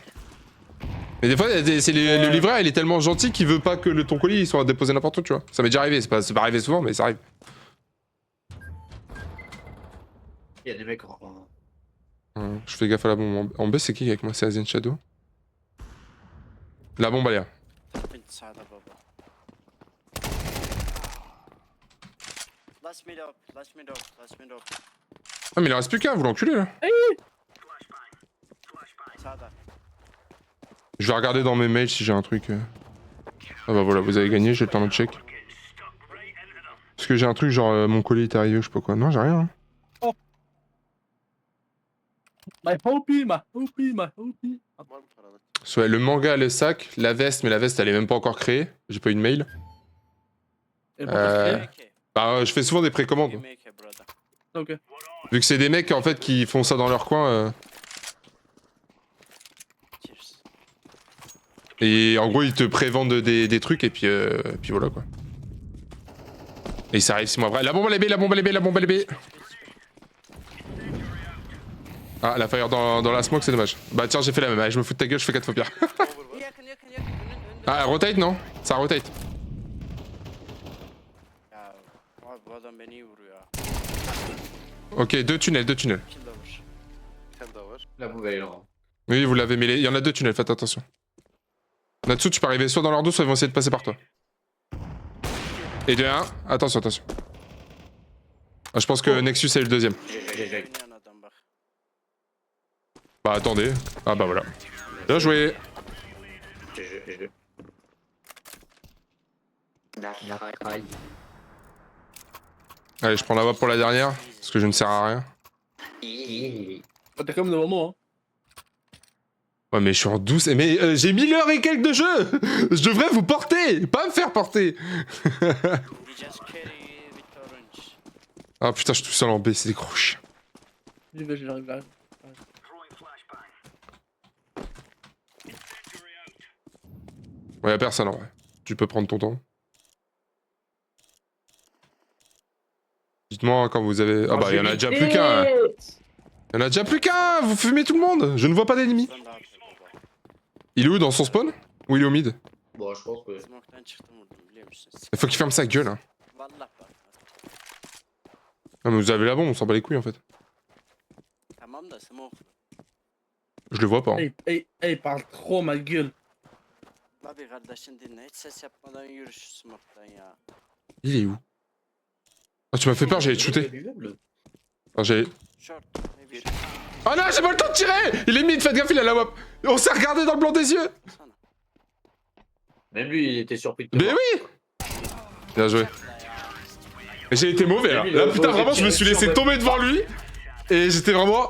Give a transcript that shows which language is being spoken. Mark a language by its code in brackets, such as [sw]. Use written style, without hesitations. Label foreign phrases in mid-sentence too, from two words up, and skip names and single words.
[fr] Mais des fois, le livreur, il est tellement gentil qu'il veut pas que ton colis il soit déposé n'importe où, tu vois. Ça m'est déjà arrivé, c'est pas arrivé souvent, mais ça arrive. Il y a des mecs Je fais gaffe à la bombe. En B, c'est qui avec moi? C'est Asian Shadow. La bombe, elle est là. [en] Last mid up. [fr] Ah, mais il en reste plus qu'un, vous l'enculez là. [tr] Sağda. [fr] Je vais regarder dans mes mails si j'ai un truc. Ah bah voilà, vous avez gagné, j'ai le temps de check. Est-ce que j'ai un truc genre mon colis est arrivé ou je sais pas quoi? Non, j'ai rien. Hein. [en] My hoopy. [tr] Var mı paranı? [fr] Soit le manga, le sac, la veste, mais la veste elle est même pas encore créée. J'ai pas eu de mail. Et pour te créer. MK. Bah, je fais souvent des précommandes. [en] MK brother. [fr] Ok. Vu que c'est des mecs en fait qui font ça dans leur coin. [en] Cheers. [fr] Et en gros, ils te prévendent des trucs et puis voilà quoi. Et ça arrive 6 mois après. La bombe à l'épée, la bombe à l'épée, la bombe à l'épée. Ah, la fire dans la smoke, c'est dommage. Bah tiens, j'ai fait la même. Allez, je me fous de ta gueule, je fais 4 fois pire. [tr] Over var. Yakın. Önünde. [fr] Ah, rotate non? Ça rotate. [tr] Ya abi bu adam beni iyi vuruyor ya. [fr] Ok, deux tunnels. [tr] Kill de vur. Bir tane daha var. [fr] La bombe elle est là. Oui, vous l'avez mêlé. Il y en a deux tunnels, faites attention. Natsu, tu peux arriver soit dans leur dos, soit ils vont essayer de passer par toi. Et de 1, attention. Ah, je pense que Nexus a eu le deuxième. GG. [tr] Oynayan adam bak. [fr] Bah attendez. Ah bah voilà. Bien joué. GG. Allez, je prends la voie pour la dernière, parce que je ne sers à rien. T'es comme devant moi. Hein. Ouais, mais je suis en douce. Mais j'ai 1000 heures et quelques de jeu. Je devrais vous porter, pas me faire porter. [en] We just carry with orange. [fr] Ah putain, je suis tout seul en B, c'est des gros chiens. J'arrive. Ouais, y'a personne en vrai. Tu peux prendre ton temps. Dites-moi quand vous avez... Ah bah, y'en a déjà plus qu'un. Y'en a déjà plus qu'un. Vous fumez tout le monde. Je ne vois pas d'ennemis. [tr] Ben de yaptım baba. [fr] Il est où, dans son spawn? Ou il est au mid? Bon, je pense que. [tr] Smoke'tan çıktım vurdum biliyor musun? [fr] Il faut qu'il ferme sa gueule. Hein. [tr] Vallahi bak. [fr] Non mais vous avez la bombe, on s'en bat les couilles en fait. [tr] Tamam da smoke. [fr] Je le vois pas. Hein. Hey, parle trop ma gueule. [tr] Abi kardeşin dinle. Hiç ses yapmadan yürü şu smoke'tan ya. [fr] Il est où? Ah tu m'as fait peur, j'allais te shooter. Ah, j'allais... [en] Short. Maybe [fr] Oh non, j'ai pas le temps de tirer. Il est mid, faites gaffe, il a la wap. On s'est regardé dans le blanc des yeux. Même lui, il était surpris de te Mais voir. oui. Bien joué. Mais j'ai été mauvais là. Lui, Là le putain, gros, vraiment, j'ai je me suis tiré laissé sur tomber devant lui. Et j'étais vraiment...